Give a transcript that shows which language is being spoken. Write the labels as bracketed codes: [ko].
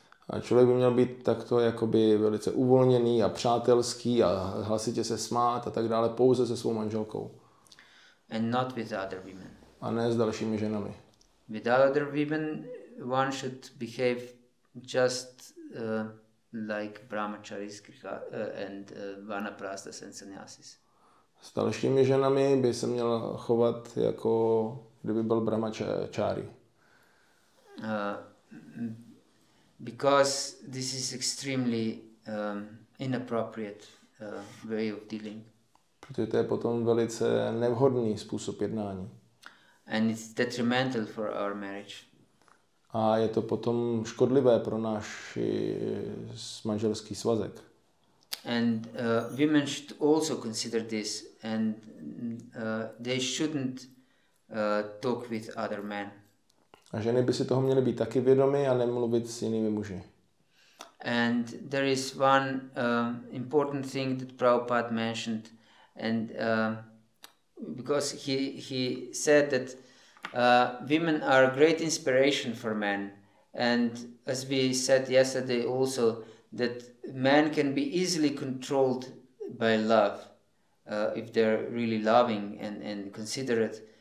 [cs] A člověk by měl být takto jakoby velice uvolněný a přátelský a hlasitě se smát a tak dále pouze se svou manželkou. [en] And not with other women. [cs] A ne s dalšími ženami. [en] With other women one should behave just like brahmacharis and vanaprasthas and sannyasis. [cs] S dalšími ženami by se měl chovat jako kdyby byl brahmachari. [en] Because this is extremely inappropriate way of dealing. [cs] Protože to je potom velice nevhodný způsob jednání. [en] And it's detrimental for our marriage. [cs] A je to potom škodlivé pro náš manželský svazek. [en] And women should also consider this, and they shouldn't talk with other men. [cs] A ženy by si toho měly být taky vědomy a nemluvit s jinými muži. [en] And there is one important thing that Prabhupada mentioned, and because he said that women are a great inspiration for men, and as we said yesterday also, that men can be easily controlled by love if they're really loving and considerate.